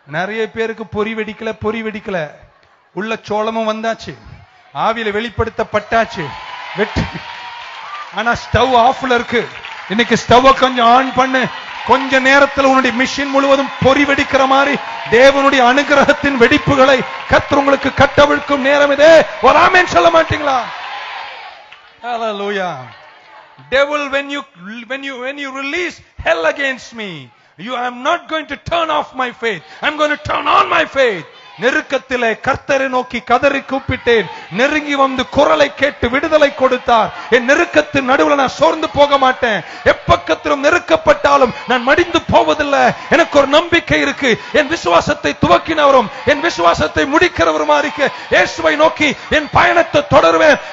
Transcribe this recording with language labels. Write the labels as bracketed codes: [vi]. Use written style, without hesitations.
[ta] நிறைய பேருக்கு பொறி வெடிக்கல, உள்ள சோளமும் வந்தாச்சு, ஆவியில வெளிப்படுத்தப்பட்டாச்சு, வெட்டு, ஆனா ஸ்டவ் ஆஃப்ல இருக்கு. இன்னைக்கு ஸ்டவ் கொஞ்சம் ஆன் பண்ணு, கொஞ்ச நேரத்தில் உன்னுடைய மிஷின் முழுவதும் பொறி வெடிக்கிற மாதிரி தேவனுடைய அனுகிரகத்தின் வெடிப்புகளை கர்த்தர் உங்களுக்கு கட்டவிழ்க்கும் நேரம் இதே. ஒரு ஆமென் சொல்ல மாட்டீங்களா? Hallelujah. [en] Devil, when you release hell against me, I'm not going to turn off my faith, I'm going to turn on my faith. [ta] நெருக்கத்திலே கர்த்தரை நோக்கி கதறி கூப்பிட்டேன், நெருங்கி வந்து குரலை கேட்டு விடுதலை கொடுத்தார். என் நெருக்கத்தின் நடுவில் நான் சோர்ந்து போக மாட்டேன், எப்பக்கத்திலும் நெருக்கப்பட்டாலும் நான் மடிந்து போவதில்லை. எனக்கு ஒரு நம்பிக்கை இருக்கு, என் விசுவாசத்தை துவக்கினவரும் என் விசுவாசத்தை முடிக்கிறவருமா இருக்க இயேசுவை நோக்கி என் பயணத்தை தொடருவேன்.